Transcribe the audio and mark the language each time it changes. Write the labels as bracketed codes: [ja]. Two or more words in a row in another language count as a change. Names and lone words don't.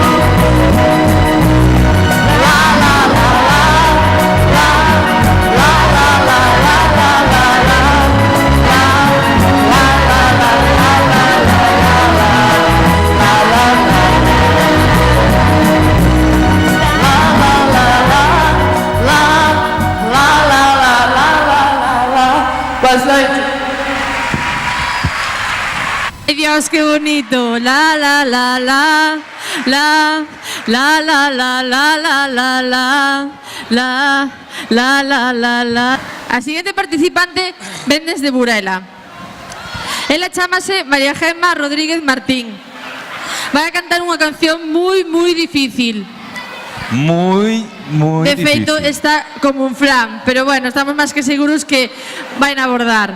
[es] La la la la la la la la la la la la Buenas noches. ¡Ay, Dios, qué bonito! La, la, la, la, la, la, la, la, la, la, la, la, la, la, la, la, la. [gl] A siguiente participante ven desde Burela. Ela chámase María Gemma Rodríguez Martín. Vai a cantar unha canción moi difícil. [es] Muy [gl] De feito, [es] difícil. [gl] está como un flan, pero bueno, estamos máis que seguros que vai a abordar.